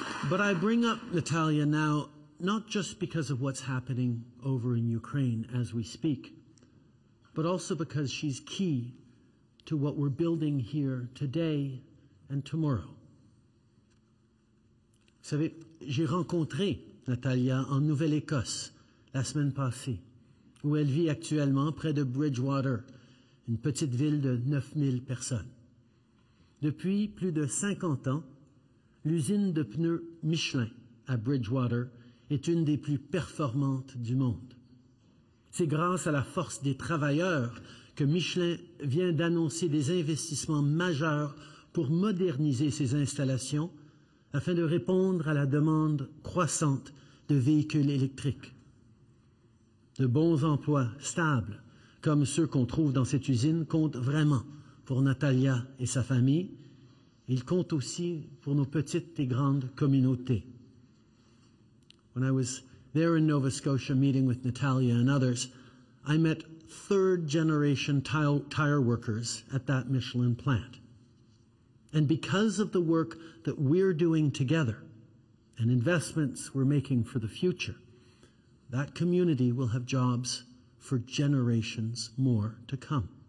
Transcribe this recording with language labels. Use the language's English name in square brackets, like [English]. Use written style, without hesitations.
[English] But I bring up Natalia now not just because of what's happening over in Ukraine as we speak, but also because she's key to what we're building here today and tomorrow. [French] Vous savez, j'ai rencontré Natalia en Nouvelle-Écosse la semaine passée, où elle vit actuellement près de Bridgewater, une petite ville de 9000 personnes. Depuis plus de 50 ans, l'usine de pneus Michelin à Bridgewater est une des plus performantes du monde. C'est grâce à la force des travailleurs que Michelin vient d'annoncer des investissements majeurs pour moderniser ses installations afin de répondre à la demande croissante de véhicules électriques. De bons emplois stables, comme ceux qu'on trouve dans cette usine, comptent vraiment pour Natalia et sa famille. Ils comptent aussi pour nos petites et grandes communautés. [English] When I was there in Nova Scotia meeting with Natalia and others, I met third-generation tire workers at that Michelin plant. And because of the work that we're doing together and investments we're making for the future, that community will have jobs for generations more to come.